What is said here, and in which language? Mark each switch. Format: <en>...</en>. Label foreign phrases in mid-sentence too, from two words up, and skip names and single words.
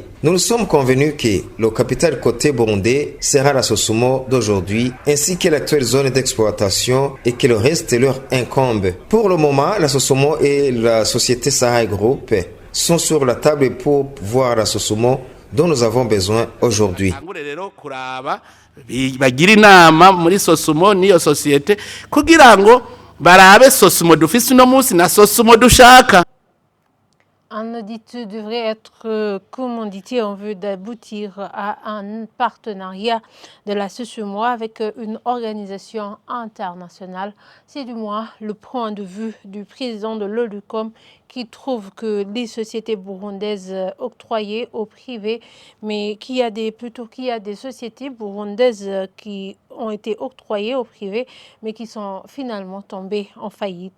<fr>Nous nous sommes convenus que le capital côté burundais sera la Sosumo d'aujourd'hui ainsi que l'actuelle zone d'exploitation et que le reste leur incombe. Pour le moment, la Sosumo et la société Sahara Group sont sur la table pour voir la Sosumo dont nous avons besoin aujourd'hui.</fr> <rn>Bagira inama muri Sosumo niyo societe kugira ngo barabe Sosumo dufise uno munsi na Sosumo dushaka.</rn> <fr>Un audit devrait être commandité en vue d'aboutir à un partenariat de la Sosumo avec une organisation internationale. C'est du moins le point de vue du président de l'OLUCOM qui trouve que les sociétés burundaises octroyées au privé, mais qu'il y a des sociétés burundaises qui ont été octroyées au privé, mais qui sont finalement tombées en faillite.</fr>